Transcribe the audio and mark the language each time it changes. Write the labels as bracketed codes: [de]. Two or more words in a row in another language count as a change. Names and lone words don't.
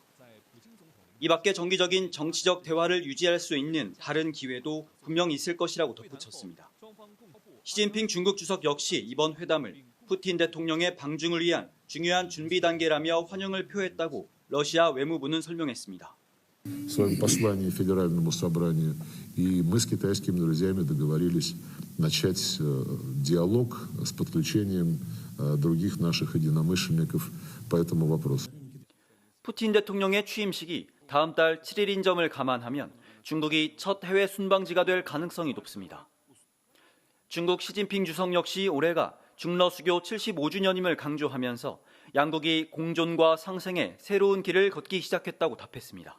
[ko] 이 밖에 정기적인 정치적 대화를 유지할 수 있는 다른 기회도 분명 있을 것이라고 덧붙였습니다. 시진핑 중국 주석 역시 이번 회담을 푸틴 대통령의 방중을 위한 중요한 준비 단계라며 환영을 표했다고 러시아 외무부는 설명했습니다. [ru] В своем послании Федеральному собранию, и мы с китайскими друзьями договорились начать диалог с подключением других наших единомышленников по этому вопросу. [ko] 푸틴 대통령의 취임식이 다음 달 7일인 점을 감안하면 중국이 첫 해외 순방지가 될 가능성이 높습니다. 중국 시진핑 주석 역시 올해가 중러 수교 75주년임을 강조하면서 양국이 공존과 상생의 새로운 길을 걷기 시작했다고 답했습니다.